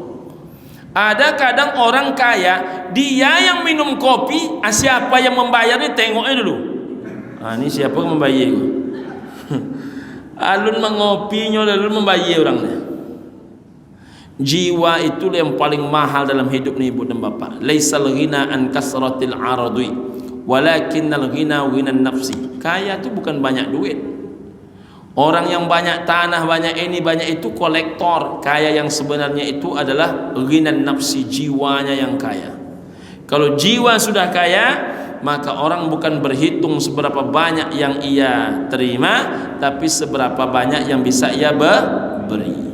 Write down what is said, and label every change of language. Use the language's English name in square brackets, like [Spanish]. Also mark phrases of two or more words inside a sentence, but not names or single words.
[Indonesian] Ada kadang orang kaya, dia yang minum kopi, siapa yang membayar ni tengoknya dulu. Ini siapa yang membayar? Alun mengopinya, alun membayar orangnya. Jiwa itu yang paling mahal dalam hidup ni ibu dan bapa. [Arabic] ليس الغنى عن كثرة العرض، ولكن الغنى غنى النفس. [Indonesian] Kaya itu bukan banyak duit. Orang yang banyak tanah, banyak ini, banyak itu kolektor. Kaya yang sebenarnya itu adalah [Arabic] غنى النفس, [Indonesian] jiwanya yang kaya. Kalau jiwa sudah kaya, maka orang bukan berhitung seberapa banyak yang ia terima, tapi seberapa banyak yang bisa ia beri.